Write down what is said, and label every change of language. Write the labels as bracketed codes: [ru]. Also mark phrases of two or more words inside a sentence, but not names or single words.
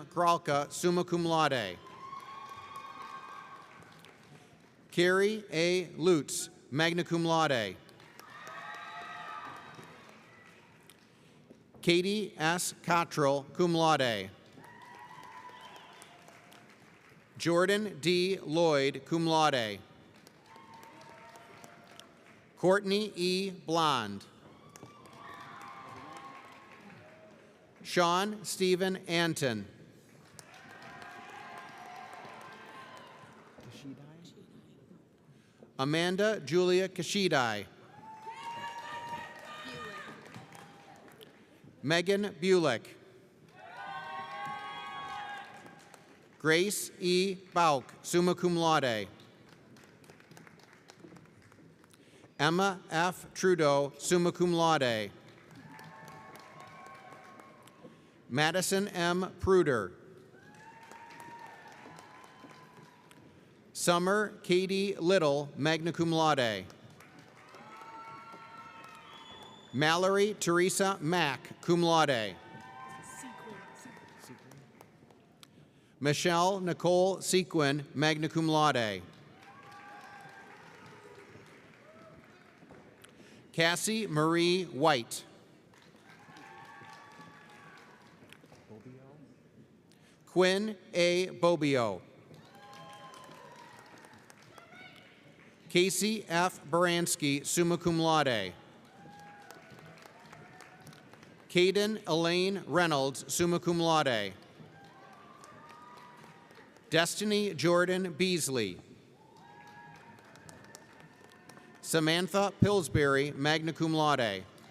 [en] Gralka, [la] summa cum laude. [en] Carrie A. Lutz, [la] magna cum laude. [en] Katie S. Cottrell, [la] cum laude. [en] Jordan D. [la] Lloyd, cum laude. [en] Courtney E. Blond. Sean Stephen Anton. Amanda Julia Kashidai. Megan Bulick. Grace E. Bauk, [la] summa cum laude. [en] Emma F. [la] Trudeau, summa cum laude. [en] Madison M. Pruder. Summer Katie Little, [la] magna cum laude. [en] Mallory Teresa Mack, [la] cum laude. [en] Michelle Nicole Sequin, [la] magna cum laude. [en] Cassie Marie White. Quinn A. Bobio. Casey F. [la] Baranski, summa cum laude. [en] Caden Elaine Reynolds, [la] summa cum laude. [en] Destiny Jordan Beasley. Samantha Pillsbury, [la] magna cum laude.